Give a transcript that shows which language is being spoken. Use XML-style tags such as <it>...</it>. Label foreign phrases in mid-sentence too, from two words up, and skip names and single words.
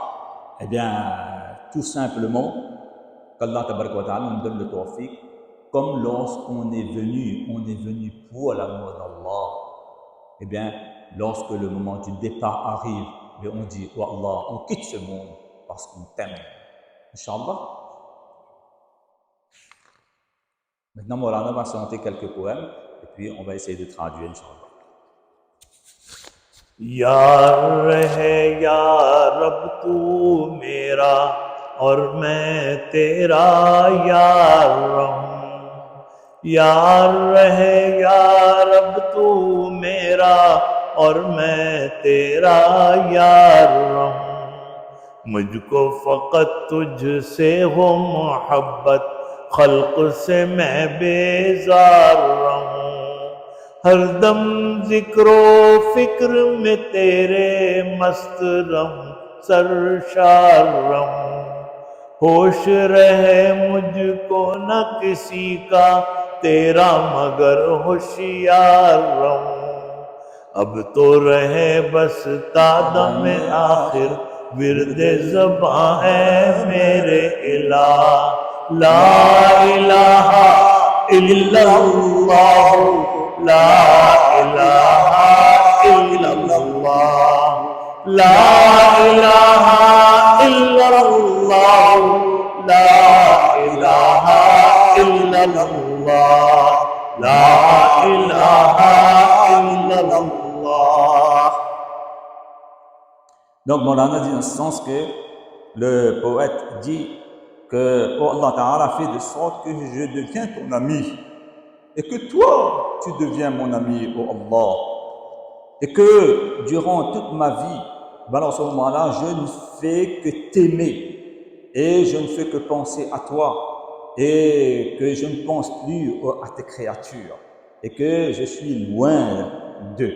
<fr>Tout simplement, qu'Allah nous donne le tawfiq, comme lorsqu'on est venu pour l'amour d'Allah. Lorsque le moment du départ arrive, on dit, oh Allah, on quitte ce monde parce qu'on t'aime. Inch'Allah. Maintenant, Maulana va chanter quelques poèmes et puis on va essayer de traduire, Inch'Allah.</fr> <ur>یار رہے یا رب تو میرا اور میں تیرا یار رہوں. یار رہے یا رب تو میرا اور میں تیرا یار رہوں. مجھ کو فقط تجھ سے ہو محبت، خلق سے میں بیزار رہوں. ہر دم ذکر و فکر میں تیرے مست رہوں، سرشار رہوں. ہوش رہے مجھ کو نہ کسی کا تیرا مگر ہوشیار رہوں، اب تو رہے بس تا دم آخر ورد زباں ہے میرے الہ،</ur> <ar>لا الہ الا اللہ، لا الہ الا اللہ، لا الہ الا اللہ، لا الہ الا اللہ، لا الہ الا اللہ.</ar> <fr>Donc Maulana dit dans ce sens que le poète dit que oh</fr> <ar>الله تعالى</ar> <fr>fait de sorte que je deviens ton ami et que toi tu deviens mon ami, oh Allah, et que durant toute ma vie, à ce moment-là, je ne fais que t'aimer et je ne fais que penser à toi et que je ne pense plus à tes créatures et que je suis loin d'eux.</fr>